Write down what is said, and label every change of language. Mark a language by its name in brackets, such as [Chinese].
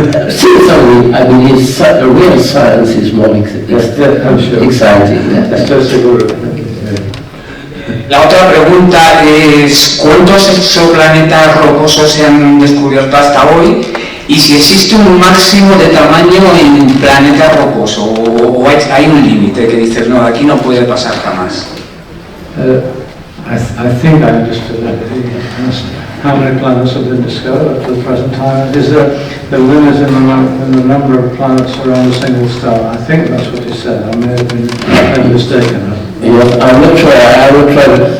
[English] Sincerely, I believe real science is more exciting. [Spanish] Estoy seguro. La otra pregunta es, ¿cuántos exoplanetas rocosos se han descubierto hasta hoy? Y si existe un máximo de tamaño en planeta rocoso, o hay un límite que dices, no, aquí no puede pasar jamás. [English] I think I understood that. How many planets have been discovered up to the present time? Is there a limit in the number of planets around a single star? I think that's what he said. I may have been mistaken. Yes, I'm not sure. I will try to.